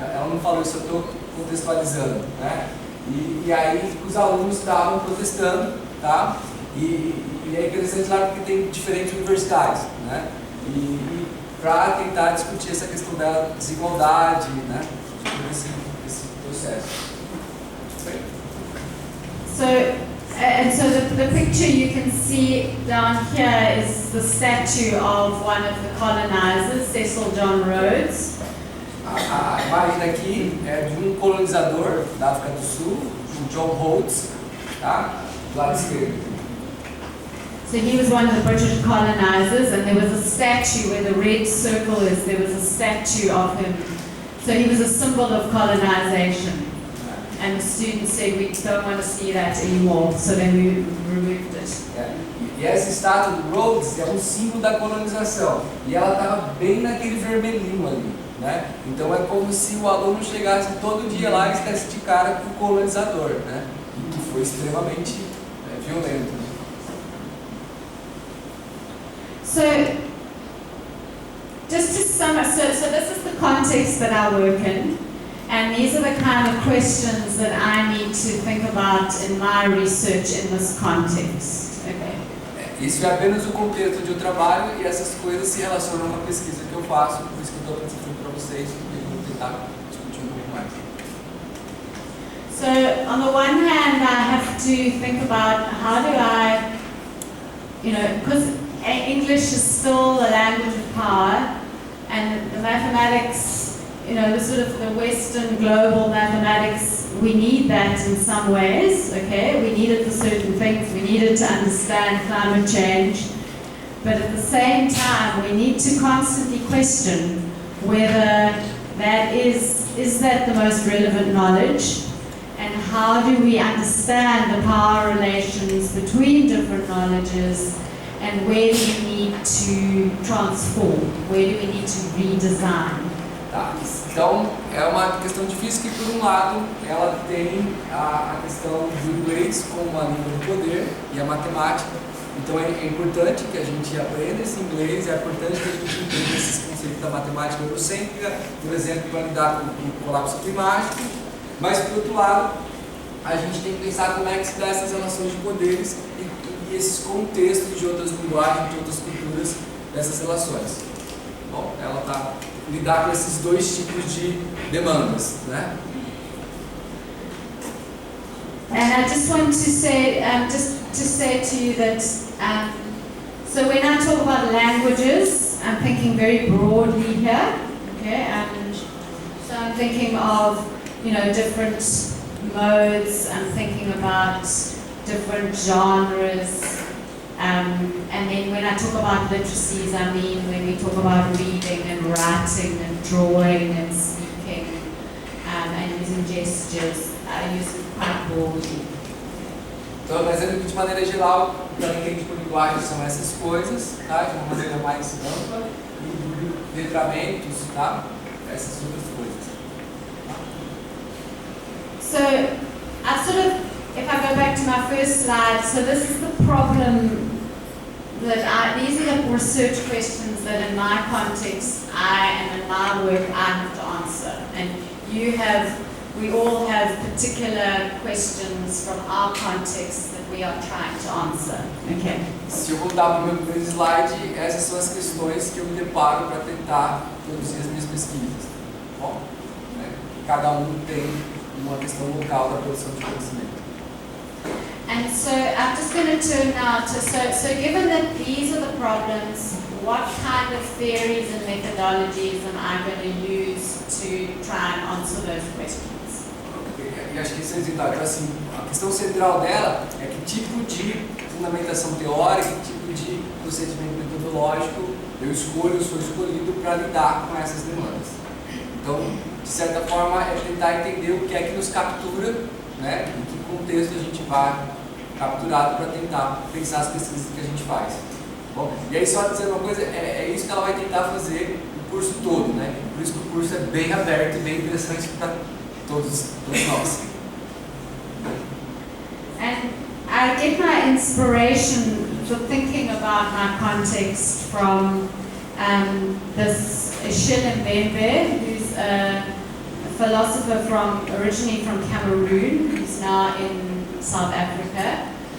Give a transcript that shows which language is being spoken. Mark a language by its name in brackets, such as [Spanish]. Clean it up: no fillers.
[Portuguese] Ela não falou isso, eu estou contextualizando, né? E aí os alunos estavam protestando, tá? E é interessante lá porque tem diferentes universidades, né? E para tentar discutir essa questão da desigualdade, né? De todo esse processo. [English] So the picture you can see down here is the statue of one of the colonizers, Cecil John Rhodes. [Portuguese] A imagem daqui é de um colonizador da África do Sul, o John Roux, tá? Do lado esquerdo. [English] So he was one of the British colonizers, and there was a statue where the red circle is, there was a statue of him. So he was a symbol of colonization. And the students said, we don't want to see that anymore, so then we removed it. [Portuguese] E essa estátua do Rhodes é um símbolo da colonização. E ela estava bem naquele vermelhinho ali, né? Então é como se o aluno chegasse todo dia lá e estivesse de cara com o colonizador, né? E que foi extremamente violento. [English] So, just to sum up, so this is the context that I work in, and these are the kind of questions that I need to think about in my research in this context. Okay. [Portuguese] Isso é apenas o contexto de eu trabalho e essas coisas se relacionam com a pesquisa que eu faço, por isso que eu estou apresentando para vocês e eu vou tentar discutir um pouco mais. [English] So, on the one hand, I have to think about how do I, because English is still a language of power, and the mathematics, the sort of the Western global mathematics, we need that in some ways, okay? We need it for certain things, we need it to understand climate change, but at the same time, we need to constantly question whether that is that the most relevant knowledge, and how do we understand the power relations between different knowledges, and where do we need to transform, where do we need to redesign? [Portuguese] Tá. Então, é uma questão difícil que, por um lado, ela tem a questão do inglês como uma língua de poder e a matemática. Então, é importante que a gente aprenda esse inglês, é importante que a gente entenda esses conceitos da matemática eurocêntrica, por exemplo, para lidar com o colapso climático. Mas, por outro lado, a gente tem que pensar como é que se dá essas relações de poderes e esses contextos de outras linguagens, de outras culturas, dessas relações. Bom, ela está lidar com esses dois tipos de demandas, né? [English] And I just want to say, to you that, so when I talk about languages, I'm thinking very broadly here, okay? And so I'm thinking of, different modes. I'm thinking about different genres. And then when I talk about literacies, I mean when we talk about reading and writing and drawing and speaking and using gestures, I use it quite broadly. [Portuguese] Então, mas de maneira geral, o que ela entende por linguagem são essas coisas, tá? De uma maneira mais ampla, e letramentos, tá? Essas outras coisas. [English] So, if I go back to my first slide, so this is the problem these are the research questions that in my context, and in my work, I have to answer. And we all have particular questions from our context that we are trying to answer. Okay. [Portuguese] Se eu voltar para o meu primeiro slide, essas são as questões que eu me deparo para tentar produzir as minhas pesquisas. Bom, né? Cada tem uma questão local da produção de conhecimento. [English] And so I'm just going to turn now to, so given that these are the problems, what kind of theories and methodologies am I going to use to try and answer those questions? [Portuguese] E acho que isso é então, assim, a questão central dela é que tipo de fundamentação teórica, que tipo de procedimento metodológico eu sou escolhido para lidar com essas demandas. Então, de certa forma, é tentar entender o que é que nos captura, né, em que contexto a gente vai capturado para tentar pensar as pesquisas que a gente faz. Bom, e aí só dizer uma coisa, é isso que ela vai tentar fazer o curso todo, né? Por isso que o curso é bem aberto e bem interessante para todos nós. [English] And I get my inspiration for thinking about my context from this Achille Mbembe, who's a philosopher originally from Cameroon, who's now in South Africa.